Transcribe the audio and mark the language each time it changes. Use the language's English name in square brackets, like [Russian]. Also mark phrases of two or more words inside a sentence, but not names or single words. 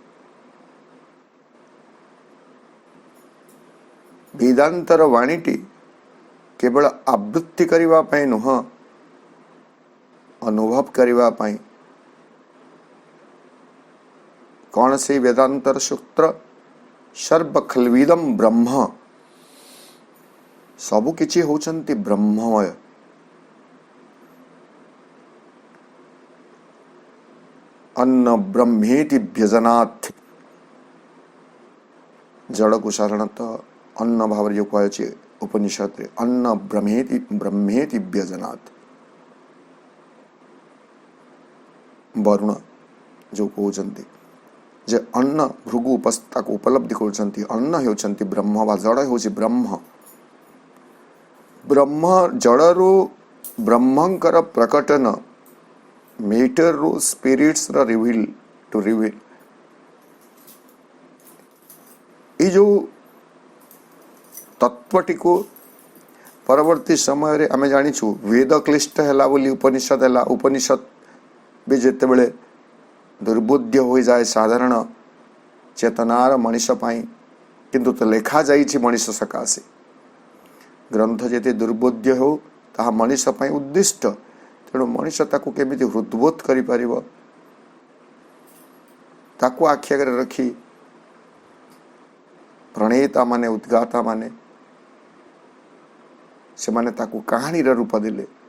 [Odia] ବେଦାନ୍ତର ବାଣୀଟି କେବଳ ଆବୃତ୍ତି କରିବା ପାଇଁ ନୁହେଁ, ଅନୁଭବ କରିବା ପାଇଁ। କେଉଁ ସେ ବେଦାନ୍ତର ସୂତ୍ର? [Sanskrit] सर्व खल्विदम ब्रह्म, [Odia] ସବୁ କିଛି ହେଉଛନ୍ତି ବ୍ରହ୍ମମୟ। [Sanskrit] अन्न ब्रह्मेति व्यजनात्। [Odia] ଜଡ଼ କୋ ସାଧାରଣତଃ ଅନ୍ନ ଭାବ ଯେ କହେ ଉପନିଷଦ ରେ, [Sanskrit] अन्न ब्रह्मेति व्यजनात्। [Odia] ବରୁଣ ଯେ କହନ୍ତେ ଯେ ଅନ୍ନ ଭୃଗୁ ଉପସ୍ଥା କୋ ଉପଲବ୍ଧି କର ଅନ୍ନ ହେଉଛନ୍ତି ବ୍ରହ୍ମ ବା ଜଡ଼ ହେଉଛି ବ୍ରହ୍ମ। ବ୍ରହ୍ମ ଜଡ଼ରୁ ବ୍ରହ୍ମଙ୍କର ପ୍ରକଟନ ମ୍ୟାଟର ରୁ ସ୍ପିରିଟ୍ସ ରା [English] reveal to reveal. [Odia] ଏ ଯେଉଁ ତତ୍ତ୍ୱଟି କୋ ପରବର୍ତ୍ତୀ ସମୟ ରେ ଆମେ ଜାଣିଛୁ ବେଦ କ୍ଲିଷ୍ଟ ହେଲା ବୋଲି ଉପନିଷଦ ହେଲା। ଉପନିଷଦ ବି ଯେତେବେଳେ ଦୁର୍ବୋଧ୍ୟ ହୋଇଯାଏ ସାଧାରଣ ଚେତନାର ମନୀଷ ପାଇଁ, କିନ୍ତୁ ତା ଲେଖା ଯାଇଛି ମନୀଷ ସକାଶେ। ଗ୍ରନ୍ଥ ଯେତେ ଦୁର୍ବୋଧ୍ୟ ହେଉ ତାହା ମନୀଷ ପାଇଁ ଉଦ୍ଦିଷ୍ଟ। ତେଣୁ ମନୀଷ ତାକୁ କେମିତି ହୃଦବୋଧ କରିପାରିବ, ତାକୁ ଆଖି ଆଗେ ରଖି ପ୍ରଣେତା ମାନେ ଉଦ୍ଗାତା ମାନେ ସେ ମାନେ ତାକୁ କାହାଣୀ ରୂପ ଦେଲେ।